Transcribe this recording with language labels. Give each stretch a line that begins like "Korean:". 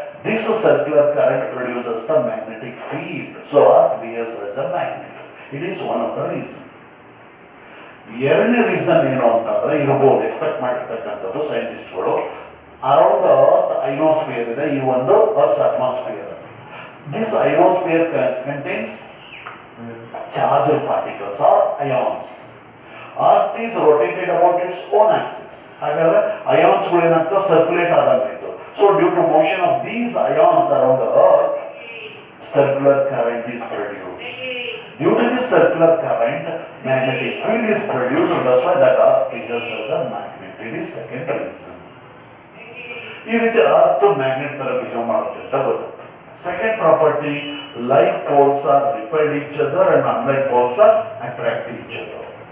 English: This circular current produces the magnetic field. So earth behaves as a magnet. It is one of the reason.
Kannada: ಎರಡನೇ reason ಏನು ಅಂತಂದ್ರೆ ಇರಬಹುದು, expect ಮಾಡಿರ್ತಕ್ಕಂಥದ್ದು ಸೈಂಟಿಸ್ಟ್ಗಳು. Around earth ಐನೋಸ್ಫಿಯರ್ ಇದೆ, ಈ ಒಂದು earth atmosphere.
English: This ionosphere contains charged particles or ions. Earth is rotated about its own axis.
Kannada: ಹಾಗಾದ್ರೆ ions ಗಳು ಏನಾಗ್ತವೆ, circulate ಆದಂಗಾಯ್ತು.
English: So due to motion of these ions around the earth, circular current is produced. Due to this circular current, magnetic field is produced. That's why that earth behaves as a magnet. It is second reason.
Kannada: ಈ ರೀತಿ earth magnet ತರ behave ಮಾಡುತ್ತೆ ಅಂತ ಗೊತ್ತಾಗುತ್ತೆ.
English: Second property, like poles are repel each other and unlike poles are attract each other.